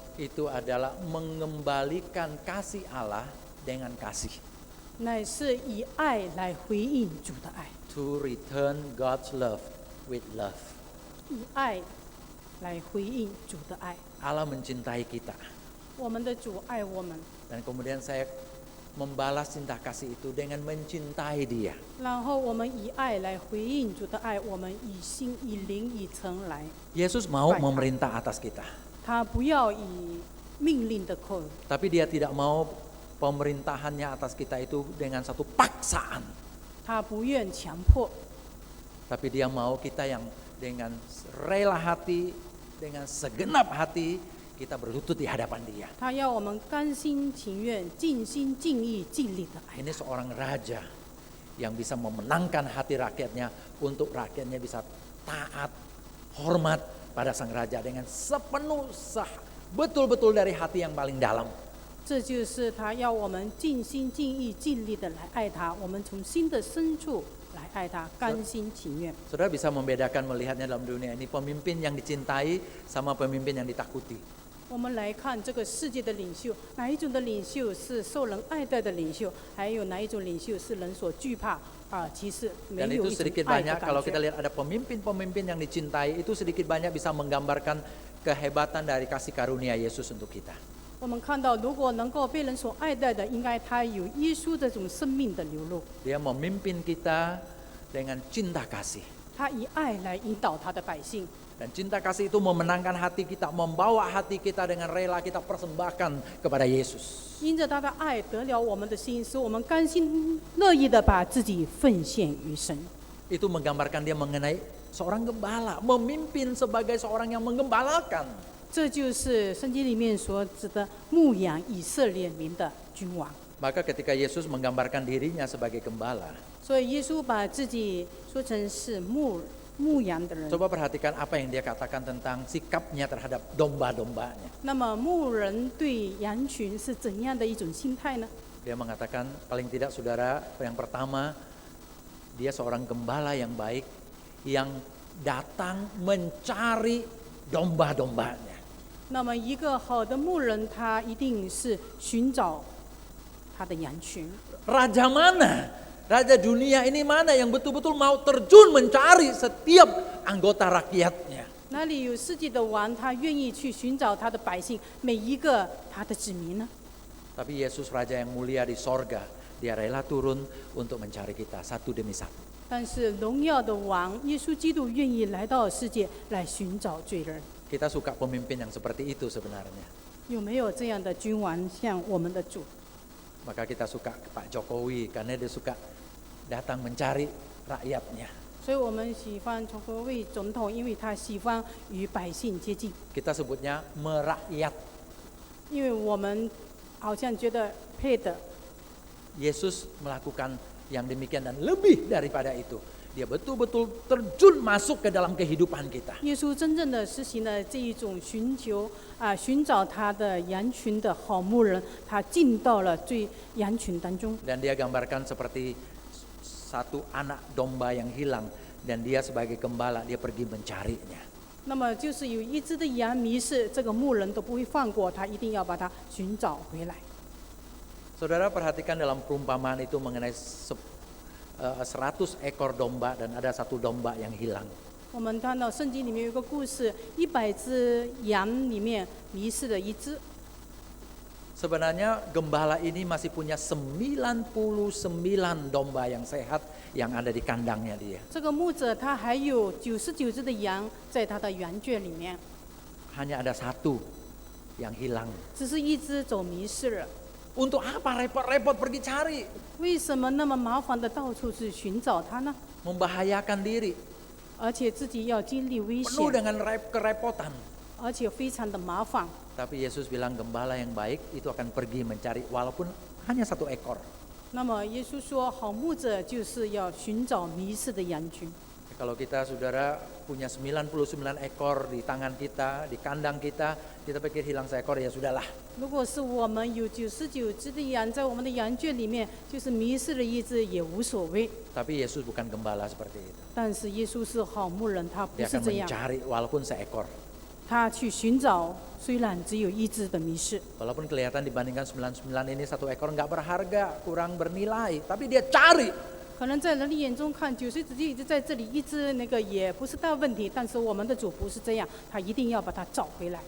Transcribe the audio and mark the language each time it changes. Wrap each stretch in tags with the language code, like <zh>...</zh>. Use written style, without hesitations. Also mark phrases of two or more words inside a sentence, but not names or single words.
<id>itu adalah mengembalikan kasih Allah dengan kasih.</id> <zh>乃是以爱来回应主的爱，</zh> <en>To return God's love with love.</en> <zh>以爱来回应主的爱。</zh> <id>Allah mencintai kita.</id> <zh>我们的主爱我们，</zh> <id>Dan kemudian saya membalas cinta kasih itu dengan mencintai dia.</id> <zh>然后我们以爱来回应主的爱，我们以心、以灵、以诚来。</zh> <id>Yesus mau Baik. memerintah atas kita.</id> <zh>他不要以命令的口，</zh> <id>Tapi dia tidak mau pemerintahannya atas kita itu dengan satu paksaan.</id> <zh>他不愿强迫，</zh> <id>Tapi dia mau kita yang dengan rela hati, dengan segenap hati, kita berlutut di hadapan dia.</id> <zh>他要我们甘心情愿、尽心尽意、尽力的爱。</zh> <id>Ini seorang raja yang bisa memenangkan hati rakyatnya untuk rakyatnya bisa taat, hormat pada sang raja dengan sepenuh betul-betul dari hati yang paling dalam.</id> <zh>这就是他要我们尽心尽意尽力的来爱他，我们从心的深处来爱他，甘心情愿。</zh> <id>Saudara bisa membedakan melihatnya dalam dunia ini pemimpin yang dicintai sama pemimpin yang ditakuti.</id> <zh>我们来看这个世界的领袖，哪一种的领袖是受人爱戴的领袖，还有哪一种领袖是人所惧怕其实没</zh> <id>Dan</id> <zh>有</zh> <id>itu</id> <zh>一种</zh> <id>sedikit</id> <zh>爱的</zh> <id>banyak</id> <zh>感</zh> <id>kalau kita</id> <zh>觉。</zh> <id>lihat ada pemimpin-pemimpin yang dicintai, itu sedikit banyak bisa menggambarkan kehebatan dari kasih karunia Yesus untuk kita.</id> <zh>我们看到，如果能够被人所爱戴的，应该他有耶稣这种生命的流露，</zh> <id>Dia memimpin kita dengan cinta kasih.</id> <zh>他以爱来引导他的百姓。</zh> <id>Dan cinta kasih itu memenangkan hati kita, membawa hati kita dengan rela kita persembahkan kepada Yesus.</id> <zh>因着他的爱得了我们的心，使我们甘心乐意的把自己奉献于神。</zh> <id>Itu menggambarkan dia mengenai seorang gembala, memimpin sebagai seorang yang menggembalakan.</id> <zh>这就是圣经里面所指的牧养以色列民的君王。</zh> <id>Maka ketika Yesus menggambarkan dirinya sebagai gembala,</id> <zh>所以耶稣把自己说成是牧羊的人。</zh> <id>coba perhatikan apa yang dia katakan tentang sikapnya terhadap domba-dombanya.</id> <zh>那么牧人对羊群是怎样的一种心态呢？</zh> <id>Dia mengatakan paling tidak saudara, yang pertama dia seorang gembala yang baik yang datang mencari domba-dombanya.</id> <zh>那么一个好的牧人，他一定是寻找他的羊群。</zh> <id>Raja mana? Raja dunia ini mana yang betul-betul mau terjun mencari setiap anggota rakyatnya?</id> <zh>哪里有世界的王，他愿意去寻找他的百姓，每一个他的子民呢？</zh> <id>Tapi Yesus Raja yang mulia di sorga, dia rela turun untuk mencari kita satu demi satu.</id> <zh>但是荣耀的王耶稣基督愿意来到世界来寻找罪人。</zh> <id>Kita suka pemimpin yang seperti itu sebenarnya.</id> <zh>有没有这样的君王像我们的主？</zh> <id>Maka kita suka Pak Jokowi karena dia suka datang mencari rakyatnya.</id> <zh>所以我们喜欢从国位总统，因为他喜欢与百姓接近，</zh> <id>Kita sebutnya merakyat.</id> <zh>因为我们好像觉得配的。</zh> <id>Yesus melakukan yang demikian dan lebih daripada itu. Dia betul-betul terjun masuk ke dalam kehidupan kita.</id> <zh>耶稣真正的实行了这一种寻找他的羊群的好牧人，他进到了羊群当中。</zh> <id>Dan dia gambarkan seperti satu anak domba yang hilang. Dan dia sebagai gembala, dia pergi mencarinya.</id> <zh>那么就是有一只的羊迷失，这个牧人都不会放过他，一定要把它寻找回来。</zh> <id>Saudara perhatikan dalam perumpamaan itu mengenai 100 ekor domba dan ada satu domba yang hilang.</id> <zh>我们看到圣经里面有一个故事，100只羊里面迷失了一只。</zh> <id>Sebenarnya gembala ini masih punya 99 domba yang sehat yang ada di kandangnya dia.</id> <zh>这个牧者他还有99只的羊在他的羊圈里面，</zh> <id>Hanya ada satu yang hilang.</id> <zh>只是一只走迷失了。</zh> <id>Untuk apa repot-repot pergi cari?</id> <zh>为什么那么麻烦的到处去寻找它呢？</zh> <id>Membahayakan diri,</id> <zh>而且自己要经历危</zh> <id>penuh</id> <zh>险，</zh> <id>dengan kerepotan.</id> <zh>而且非常的麻烦。</zh> <id>Tapi Yesus bilang gembala yang baik itu akan pergi mencari walaupun hanya 1 ekor.</id> <zh>那么耶稣说，好牧者就是要寻找迷失的羊群。</zh> <id>Kalau kita saudara punya 99 ekor di tangan kita, di kandang kita pikir hilang 1 ekor ya sudahlah.</id> <zh>如果是我们有99只的羊在我们的羊圈里面，就是迷失了一只也无所谓。</zh> <id>Tapi Yesus bukan gembala seperti itu.</id> <zh>但是耶稣是好牧人，他不</zh> <id>Dia</id> <zh>是</zh> <id>akan</id> <zh>这样，</zh> <id>mencari walaupun 1 ekor.</id> <zh>他去寻找，虽然只有一只的迷失，</zh> <id>Walaupun kelihatan dibandingkan 99 ini 1 ekor nggak berharga, kurang bernilai, tapi dia cari.</id> <zh>可能在人的眼中看90只一直在这里，一只那个也不是大问题。但是我们的主不是这样，他一定要把它找回来。</zh>